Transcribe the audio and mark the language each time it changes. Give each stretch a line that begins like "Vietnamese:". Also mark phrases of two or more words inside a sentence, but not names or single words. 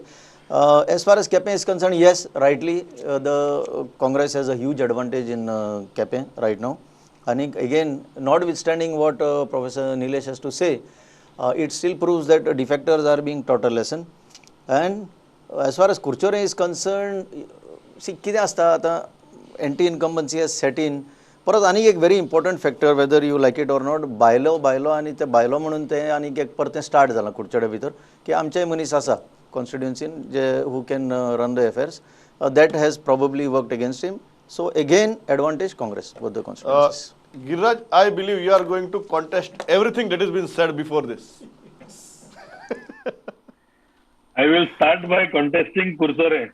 English: As far as Quepem is concerned, yes, rightly, the Congress has a huge advantage in Quepem right now. And again, notwithstanding what Professor Nilesh has to say, it still proves that defectors are being taught a lesson. And as far as Curchorem is concerned, see,
Konkani: किती असता आता
English: anti-incumbency has set in.
Konkani: परत आणि एक
English: very important factor, whether you like it or not,
Konkani: बायलो आणि ते बायलो म्हणून ते आणि एक परत ते स्टार्ट झाला कुडचडे भितर की आमचे मनीस आसा constituency जे
English: who can run the affairs. That has probably worked against him. So again, advantage Congress, both the constituencies. Giriraj, I believe you are going to contest everything that has been said before this. I will start by contesting Curchorem,